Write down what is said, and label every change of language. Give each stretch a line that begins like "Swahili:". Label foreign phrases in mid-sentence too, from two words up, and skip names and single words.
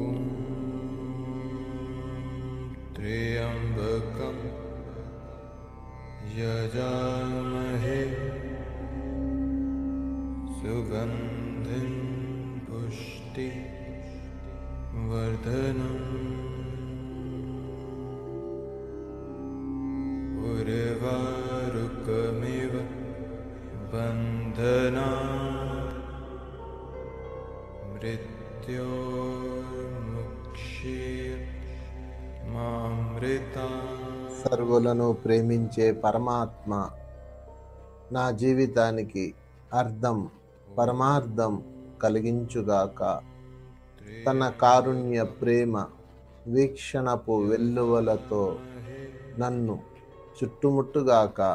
Sanskrit: त्र्यम्बकं यजामहे सुगन्धिं पुष्टिवर्धनम् उर्वारुकमिव बन्धनात् मृत्योर्मुक्षीय मामृतात्
Telugu: సర్వులను ప్రేమించే పరమాత్మ నా జీవితానికి అర్థం పరమార్థం కలిగించుగాక. తన కారుణ్య ప్రేమ వీక్షణపు వెల్లువలతో నన్ను చుట్టుముట్టుగాక.